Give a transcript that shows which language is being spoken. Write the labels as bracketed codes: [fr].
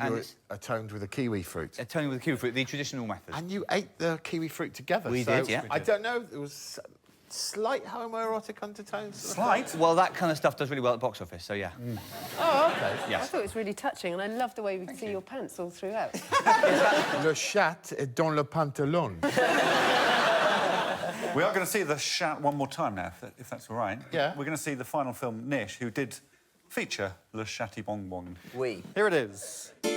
[en] You atoned with a kiwi fruit. Atoning with a kiwi fruit, the traditional method. And you ate the kiwi fruit together. We did, yeah. I don't know, there was slight homoerotic undertones. Slight? Well, that kind of stuff does really well at the box office, so yeah. Oh, OK. Yes. I thought it was really touching, and I loved the way we could see your pants all throughout. [fr] Le chat est dans le pantalon. [en] We are going to see the chat one more time now, if that's all right. Yeah. We're going to see the final film, Nish, who did feature Le Chatty Bong Bong. [fr] Oui. [en] Here it is.